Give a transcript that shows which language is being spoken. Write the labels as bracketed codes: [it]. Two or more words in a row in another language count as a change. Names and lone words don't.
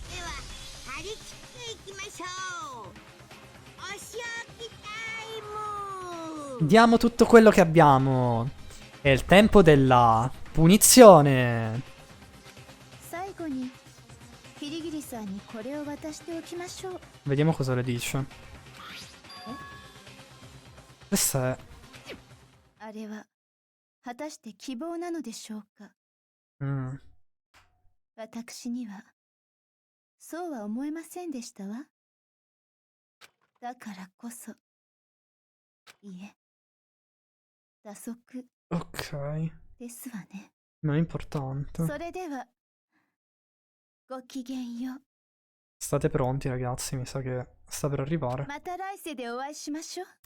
[it] Diamo tutto quello che abbiamo. È il tempo della punizione. Vediamo cosa le dice. Questa è... [ja] あれは果たして希望なのでしょうか。私にはそうは思えませんでしたわ。だからこそ、いえ、打足 [it] Ok. [ja] ですわね。 [it] Non è importante. [ja] それではごきげんよう。 [it] State pronti, ragazzi, mi sa che sta per arrivare. [ja] また来世でお会いしましょう。